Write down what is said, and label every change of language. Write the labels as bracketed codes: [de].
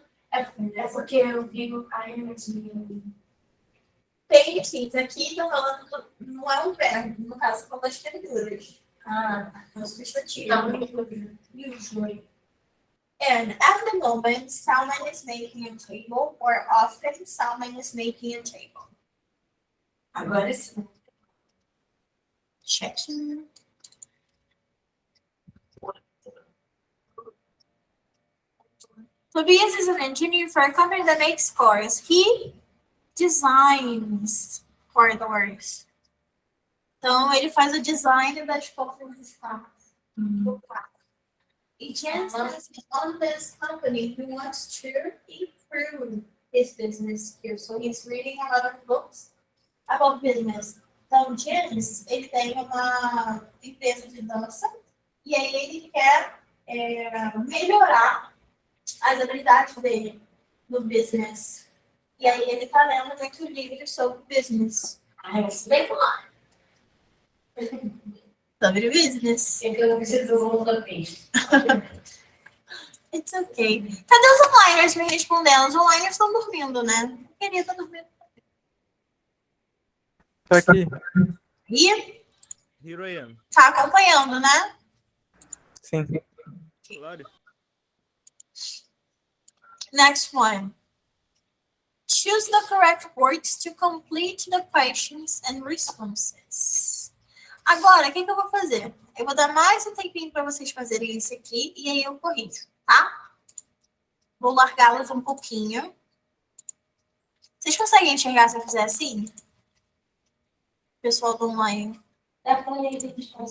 [pt] é porque eu digo a energia. Paintings aqui estão falando, não é um verbo, no caso, são das escrituras. É um substantivo. Usually. [en] And at the moment, Salman is making a table, or often Salman is making a table. [pt] Agora sim. [en] Checking. Tobias is an engineer for a company that makes cars. He designs corridors. [pt] Então, ele faz o design das portas dos carros. [en] E Jens is on this company who wants to improve his business skills. So he's reading a lot of books about business. [pt] Então, Jens, ele tem uma empresa de dança e aí ele quer melhorar as habilidades dele no business. E aí ele está lendo muito livro sobre business. Isso bem bom. Sobre business. Eu não preciso do outro peixe. [en] It's okay. [pt] Cadê os onliners me respondendo? Os onliners estão dormindo, né? Eu queria estar dormindo. Tá aqui. E [en] Here I am. [pt] tá acompanhando, né? Sim. Claro. [en] Next one. Choose the correct words to complete the questions and responses. [pt] Agora, o que eu vou fazer? Eu vou dar mais um tempinho para vocês fazerem isso aqui e aí eu corrijo, tá? Vou largá-los um pouquinho. Vocês conseguem enxergar se eu fizer assim? Pessoal do online. Dá pra ler depois.